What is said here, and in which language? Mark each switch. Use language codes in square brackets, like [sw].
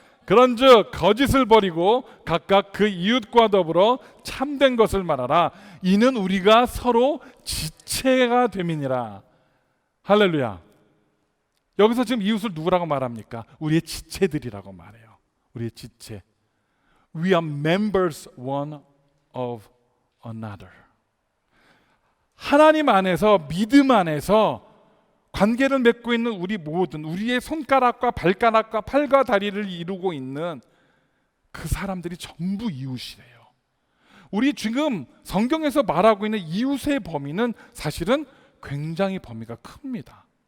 [ko] 그런즉 거짓을 버리고 각각 그 이웃과 더불어 참된 것을 말하라. 이는 우리가 서로 지체가 됨이니라. 할렐루야. 여기서 지금 이웃을 누구라고 말합니까? 우리의 지체들이라고 말해요. 우리의 지체. [en] We are members one of another. [ko] 하나님 안에서, 믿음 안에서 관계를 맺고 있는 우리 모든, 우리의 손가락과 발가락과 팔과 다리를 이루고 있는 그 사람들이 전부 이웃이래요. 우리 지금 성경에서 말하고 있는 이웃의 범위는 사실은 굉장히 범위가 큽니다.